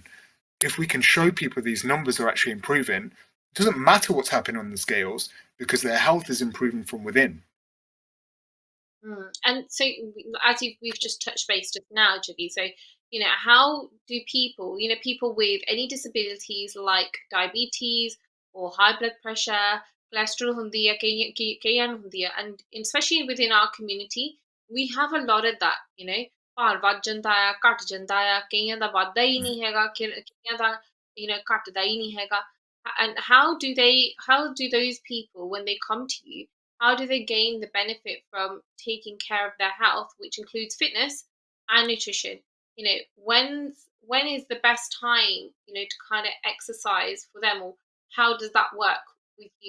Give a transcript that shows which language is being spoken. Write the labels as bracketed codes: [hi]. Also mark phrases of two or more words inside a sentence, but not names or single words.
[en] If we can show people these numbers are actually improving, it doesn't matter what's happening on the scales because their health is improving from within. And so, as we've just touched base just now, Jiggy, so, how do people, people with any disabilities like diabetes or high blood pressure, cholesterol [pa] ਹੁੰਦੀ ਹੈ, ਕਈਆਂ ਨੂੰ ਹੁੰਦੀ ਹੈ, [en] and especially within our community, we have a lot of that, [pa] ਭਾਰ ਵੱਧ ਜਾਂਦਾ ਆ, ਘਟ ਜਾਂਦਾ ਆ, ਕਈਆਂ ਦਾ ਵੱਧਦਾ ਹੀ ਨਹੀਂ ਹੈਗਾ, ਕਈਆਂ ਦਾ, ਘਟਦਾ ਹੀ ਨਹੀਂ ਹੈਗਾ. [en] And how do those people, when they come to you, how do they gain the benefit from taking care of their health, which includes fitness and nutrition? When is the best time, to kind of exercise for them, or how does that work with you?